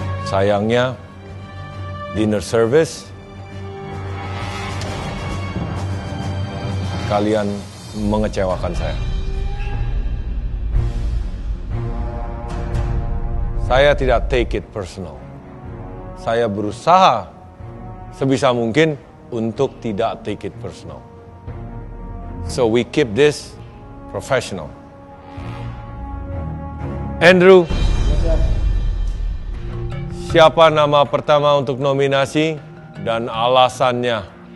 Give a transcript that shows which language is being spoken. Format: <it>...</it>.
<id>Sayangnya, dinner service, kalian mengecewakan saya. Saya tidak</id> <en>take it personal.</en> <id>Saya berusaha sebisa mungkin untuk tidak</id> <en>take it personal. So we keep this professional.</en> <id>Andrew, siapa nama pertama untuk nominasi dan alasannya?</id>